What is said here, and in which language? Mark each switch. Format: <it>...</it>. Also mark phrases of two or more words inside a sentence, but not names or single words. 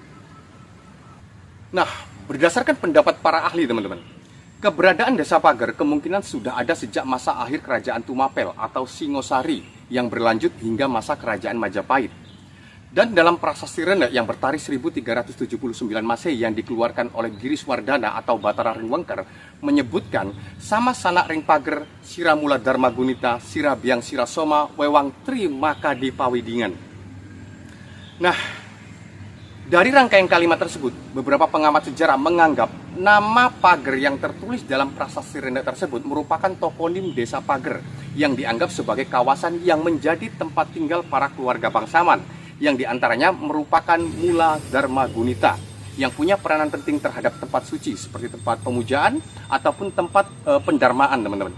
<id>Nah, berdasarkan pendapat para ahli teman-teman, keberadaan Desa Pager kemungkinan sudah ada sejak masa akhir kerajaan Tumapel atau Singosari yang berlanjut hingga masa kerajaan Majapahit. Dan dalam prasasti Rene yang bertarikh 1379 Masehi yang dikeluarkan oleh Giriswardhana atau Batara Ringwengker menyebutkan</id> <kaw>sama sanak ring pager siramula dharma gunita sirabiang sirasoma wewang tri makadi pawidingan.</kaw> <id>Nah, dari rangkaian kalimat tersebut, beberapa pengamat sejarah menganggap nama pager yang tertulis dalam prasasti Rene tersebut merupakan toponim desa Pager yang dianggap sebagai kawasan yang menjadi tempat tinggal para keluarga bangsawan, yang diantaranya merupakan Mula Dharma Gunita yang punya peranan penting terhadap tempat suci seperti tempat pemujaan ataupun tempat pendarmaan, teman-teman.</id>